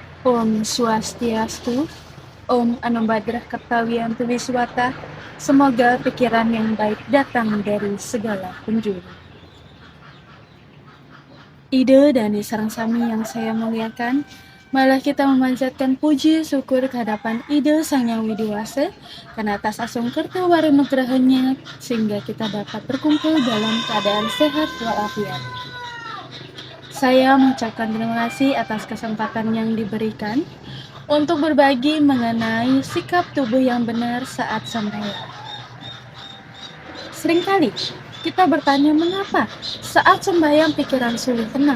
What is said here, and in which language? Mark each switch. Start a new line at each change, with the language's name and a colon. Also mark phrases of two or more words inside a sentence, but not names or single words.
Sanskrit: Om Swastiastu, Om Anumbhadrah Kaptawiyantu Wiswata,
Indonesian: semoga pikiran yang baik datang dari segala penjuru.
Balinese: Ide dan sarang sami
Indonesian: yang saya muliakan, malah kita memanjatkan puji syukur kehadapan Ide Sang Yang Widiwasa karena atas asung kerta waru nugrahanya sehingga kita dapat berkumpul dalam keadaan sehat walafiat. Saya mengucapkan terima kasih atas kesempatan yang diberikan untuk berbagi mengenai sikap tubuh yang benar saat sembahyang. Seringkali kita bertanya mengapa saat sembahyang pikiran sulit tenang.